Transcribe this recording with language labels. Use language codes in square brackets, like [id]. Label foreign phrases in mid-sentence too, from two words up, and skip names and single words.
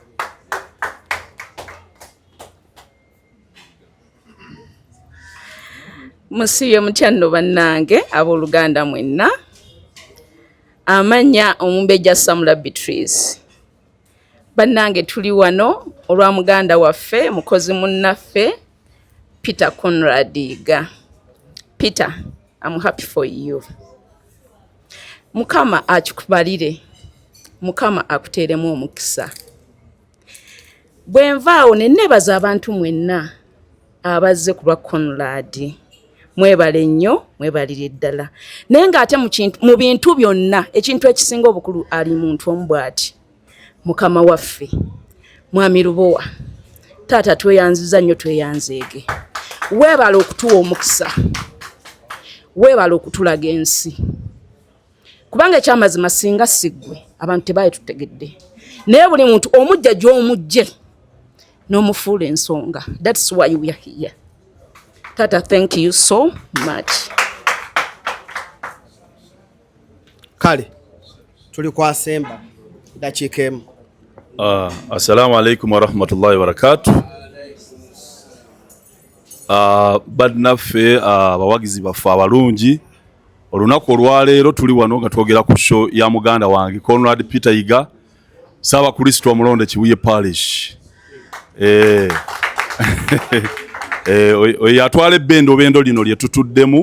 [lg] Musiyo mutyano bannange abooluganda mwenna, amanya Omumbejja Samula Beatrice. Bannange tuli wano olwa muganda waffe mukozi munnaffe Peter Conrad Iga. [en] Peter, I'm happy for you. [lg] Mukama akikubalire. Mukama akuteeremu omukisa. Bwe nvaawo ne neebaza abantu mwenna abazze ku lwa Conrad. Mwebale nnyo, mwebalire ddala. Naye ng'ate mu bintu byonna ekintu ekisinga obukulu ali muntu omu bw'ati. Mukama waffe Mwami Lubowa, taata tweyanziza nnyo tweyanzeege. Weebala okutuwa omukisa. Weebala okutulaga ensi. Kubanga ekyamazima singa siggwe abantu tebaye tutegedde. Naye buli muntu omujja gy'omujje n'omufuula ensonga. [en] That's why we are here. Tata, thank you so much. [lg] Kale, tuli kwa Semba. Dachikemu. [ar] السلام عليكم ورحمة الله وبركاته. [lg] Badnaffe abawagizi baffe abalungi. Olunaku olwaleero tuli wano nga twogera ku show ya muganda wange Conrad Peter Iga, Saba Kristo omulonde Kibuye Parish. Yatwala bendo lino lye tutuddemu.